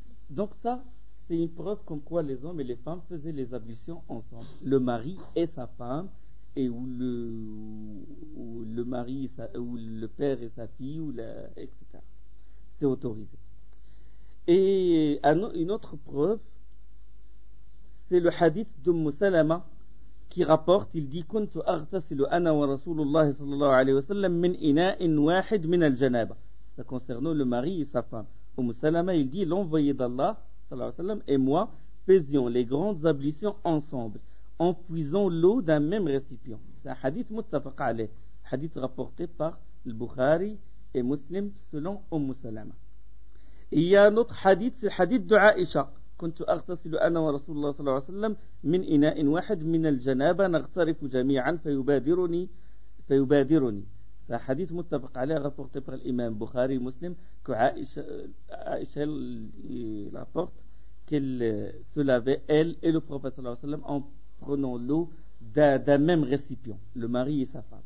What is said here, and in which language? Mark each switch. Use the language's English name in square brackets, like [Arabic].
[French] Donc ça, c'est une preuve comme quoi les hommes et les femmes faisaient les ablutions ensemble. Le mari et sa femme, et où le mari, ou le père et sa fille, ou la, etc. C'est autorisé. Et une autre preuve, c'est le hadith d'Umm Salama qui rapporte, il dit [Arabic] كنت أغتسل أنا ورسول الله صلى الله عليه وسلم من إناء واحد من الجنابة. [French] Ça concerne le mari et sa femme. Umm Salama, il dit l'envoyé d'Allah صلى الله عليه وسلم et moi faisions les grandes ablutions ensemble en puisant l'eau d'un même récipient. C'est un hadith muttafaq alayh, hadith rapporté par Al-Bukhari et Muslim selon Umm Salama. Il y a un autre hadith, c'est le hadith de Aisha. [Arabic] كنت أغتسل أنا ورسول الله صلى الله عليه وسلم من إناء واحد من الجنابة نغترف جميعا فيبادرني فيبادرني. [French] C'est un hadith muttafaq alayh rapporté par l'imam Bukhari Muslim que Aisha rapporte qu'elle se lavait elle et le prophète صلى الله عليه وسلم en prenant l'eau d'un même récipient, le mari et sa femme.